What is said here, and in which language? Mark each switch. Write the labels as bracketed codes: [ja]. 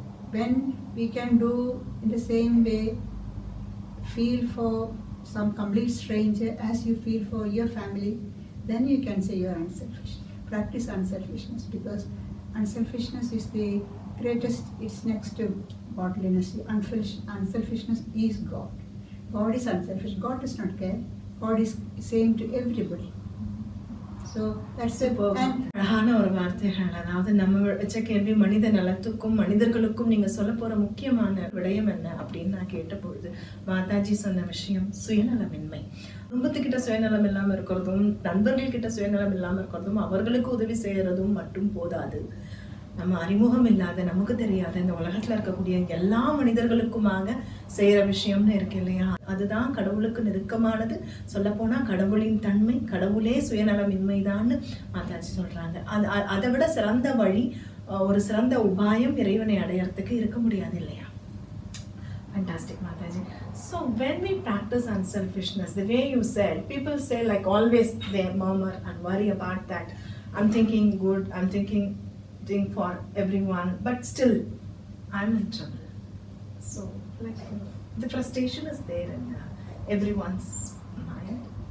[en] When we can do in the same way, feel for some complete stranger as you feel for your family, then you can say you are unselfish. Practice unselfishness, because unselfishness is the greatest, it's next to godliness. Unselfishness is God. God is unselfish. God does not care. God is same to everybody. So that's it. [ta] அழகான ஒரு வார்த்தைகள். அதாவது நம்ம வச்ச கேள்வி மனித நலத்துக்கும் மனிதர்களுக்கும் நீங்க சொல்ல போற முக்கியமான விடயம் என்ன அப்படின்னு நான் கேட்ட பொழுது மாதாஜி சொன்ன விஷயம் சுயநலமின்மை. குடும்பத்துக்கிட்ட சுயநலம் இல்லாம இருக்கிறதும் நண்பர்கள் கிட்ட சுயநலம் இல்லாம இருக்கிறதும் அவர்களுக்கு உதவி செய்யறதும் மட்டும் போதாது. நம்ம அறிமுகம் இல்லாத நமக்கு தெரியாத இந்த உலகத்துல இருக்கக்கூடிய எல்லா மனிதர்களுக்குமாக செய்யற விஷயம்னு இருக்கு இல்லையா? அதுதான் கடவுளுக்கு நெருக்கமானது. சொல்ல போனா கடவுளின் தன்மை, கடவுளே சுயநலமின்மைதான்னு மாதாஜி சொல்றாங்க. அதை விட சிறந்த வழி, ஒரு சிறந்த உபாயம் இறைவனை அடையறதுக்கு இருக்க முடியாது இல்லையா? [en] Fantastic, Mataji. So when we practice unselfishness, the way you said, people say like always they murmur and worry about that. I'm thinking good, I'm thinking for everyone, but still I'm in trouble. So like the frustration is there in everyone's mind.